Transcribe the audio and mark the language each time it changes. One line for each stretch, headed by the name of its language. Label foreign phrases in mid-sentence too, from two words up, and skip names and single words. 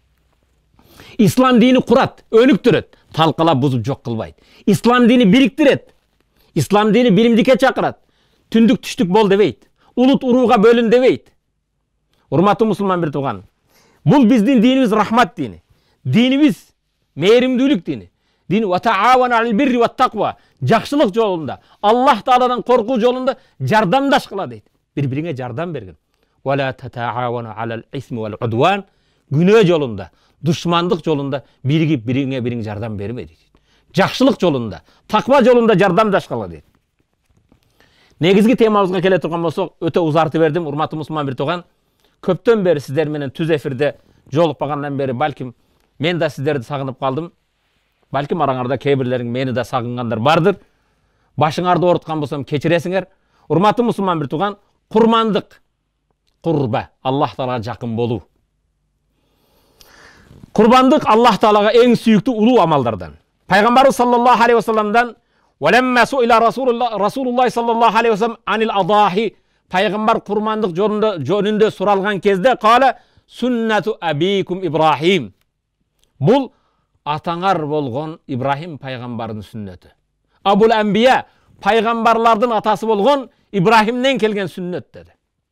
Kyrgyz: Ислам дини курат, өнүктүрөт, талкалап бузуп жок кылбайт. Ислам дини бириктирет. Ислам дини биримдикке чакырат. Түндүк түштүк бол дебейт. Улут урууга бөлүн дебейт. Урматтуу мусулман бир тууган. Бул биздин динибиз рахмат дини. Динибиз мээримдүүлүк дини.
Arabic: دين وتعاونوا على البر والتقوى.
Kyrgyz: Жакшылык жолунда, Аллах Тааладан коркуу жолунда жардамдашкыла дейт. Бири-бириңе жардам берген.
Arabic: ولا تعاونوا على الإثم والعدوان.
Kyrgyz: Күнөө жолунда, душмандык жолунда биригип бириңе жардам берме дейт. Жакшылык жолунда, таква жолунда жардамдашкыла дейт. Негизги темабызга келе турган болсок, өтө узартып бердим, урматтуу мусулман бир тууган. Көптөн бери сиздер менен түз эфирде жолукпагандан бери балким мен да сиздерди сагынып калдым. Балким араңарда кейбирлериң мени да сагынгандар бардыр. Башыңарды ооруткан болсом кечиресиңер. Урматтуу мусулман бир тууган, курмандык, курба, Аллах Таалага жакын болуу. Курбандык Аллах Таалага эң сүйүктүү улуу амалдардан.
Arabic: Пайгамбарыбыз صلى الله عليه وسلم ولما سئل رسول الله صلى الله عليه وسلم عن الأضاحي"
Kyrgyz: Пайгамбар курмандык жөнүндө суралган кезде кала
Arabic: "سنة أبيكم إبراهيم".
Kyrgyz: Бул атаңар болгон Ибрахим пайгамбардын сүннөтү.
Arabic: أبو الأنبياء
Kyrgyz: пайгамбарлардын атасы болгон Ибрахимден келген сүннөт деди.